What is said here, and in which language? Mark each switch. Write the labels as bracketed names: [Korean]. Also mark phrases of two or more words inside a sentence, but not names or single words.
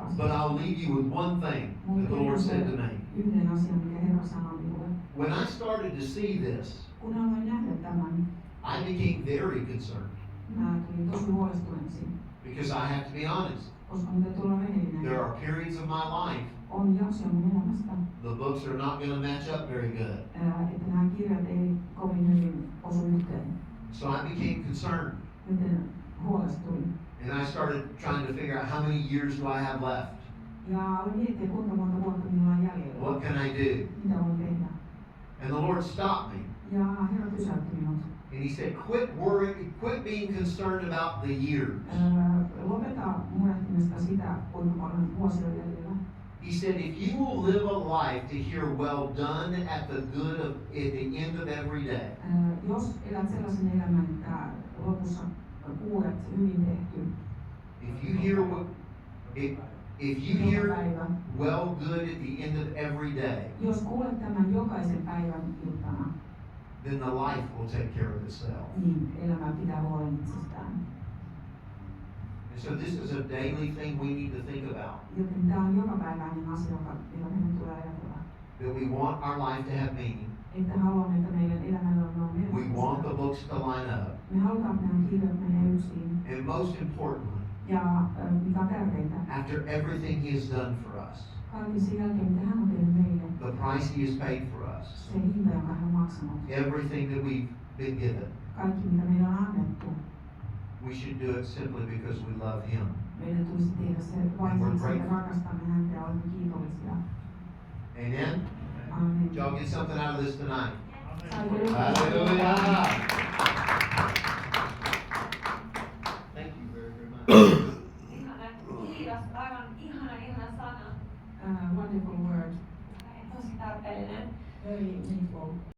[English] But [Finnish] asiassa. [English] I'll leave you with one thing that the Lord said to me. [Finnish] Yhden asian, mikä Herra sanoi minulle. [English] When I started to see this, [Finnish] Kun aloin nähdä tämän, [English] I became very concerned [Finnish] mä tulin tosi huolestuneeksi, [English] because I have to be honest. [Finnish] koska mitä tuolla rehellinen [English] There are periods of my life [Finnish] on jaksoja mun elämästä, [English] the books are not going to match up very good. [Finnish] että nämä kirjat ei kovin hyvin osu yhteen. [English] So I became concerned [Finnish] Joten huolestuin. [English] and I started trying to figure out how many years do I have left? [Finnish] Ja aloin miettiä, kuinka monta vuotta minulla on jäljellä. [English] What can I do? [Finnish] Mitä voin tehdä. [English] And the Lord stopped me [Finnish] Ja Herra pysäytti minut. [English] and He said, quit being concerned about the years. [Finnish] Lopeta murehtimista sitä, kuinka paljon vuosia on jäljellä. [English] He said, if you will live a life to hear well done at the end of every day, [Finnish] Jos elät sellaisen elämän, että lopussa kuulet hyvin tehty, [English] if you hear if you hear [Finnish] joka päivä. [English] well good at the end of every day, [Finnish] Jos kuulet tämän jokaisen päivän iltana, [English] then the life will take care of itself. [Finnish] niin elämä pitää huolen itsestään. [English] And so this is a daily thing we need to think about. [Finnish] Joten tämä on jokapäiväinen asia, jota meidän tulee ajatella. [English] That we want our life to have meaning. [Finnish] Että haluamme, että meidän elämällä on [English] We want the [Finnish] merkitystä. [English] books to line up. [Finnish] Me halutaan, että nämä kirjat menee yksin. [English] And most importantly, [Finnish] Ja mikä on tärkeintä, [English] after everything He has done for us, [Finnish] kaiken sen jälkeen, mitä hän on tehnyt meille, [English] the price He has paid for us, [Finnish] se hinta, jonka hän on maksanut, [English] everything that we've been given, [Finnish] kaikki, mitä meillä on annettu, [English] we should do it simply because we love Him. [Finnish] meidän tulisi tehdä se vain siksi, että rakastamme häntä ja olemme kiitollisia. [English] Amen? Amen. Did y'all get something out of this tonight? [Finnish] Saiko joku- [English] Hallelujah! Thank you very, very much. [Finnish] Ihana, kiitos. Aivan ihana sana. [English] Wonderful word. [Finnish] Tosi tarpeellinen. [English] Very meaningful.